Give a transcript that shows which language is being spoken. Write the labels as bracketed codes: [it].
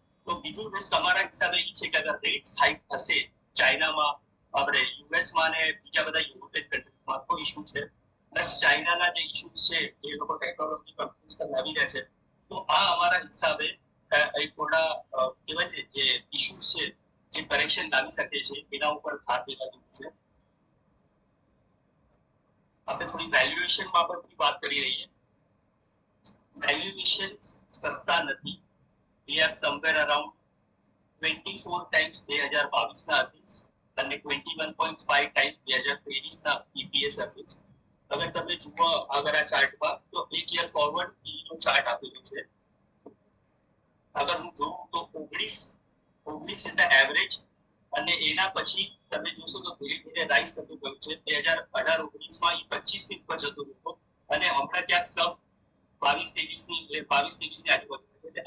[gu] તો બીજું રિસ્ક અમારા હિસાબે એ છે કે અગર રેટ હાઇક થશે ચાઇનામાં, આપણે યુએસમાં અને બીજા બધા યુરોપિયન કન્ટ્રીઝમાં તો ઇશ્યુ છે, પ્લસ ચાઇનાના જે ઇશ્યુઝ છે એ લોકો ટેકનોલોજી કંપનીઝ પર લાવી રહ્યા છે. તો આ અમારા હિસાબે એક થોડા કહેવાય ને જે ઇશ્યુઝ છે જે કરેક્શન લાવી શકે છે એના ઉપર ભાર દેવા જેવું છે. આપણે થોડી વેલ્યુએશન બાબતની વાત કરી રહીએ. વેલ્યુએશન સસ્તા નથી. [en] we are somewhere around 24 times 2022 [gu] ના અર્નિંગ્સ અને [en] 21.5 times 2023 [gu] ના EPS અર્નિંગ્સ. અગર તમે જુઓ આગળ આ ચાર્ટમાં તો એક યર ફોરવર્ડ નો ચાર્ટ આપેલો છે. અગર હું જોઉં તો 19 [en] is the average [gu] અને એના પછી તમે જોશો તો ધીરે ધીરે રાઈઝ થતું ગયું છે. 2018-19 માં એ 25 ની ઉપર જતો હતો અને હમણાં ક્યાંક સબ 22-23 ની આજુબાજુ છે.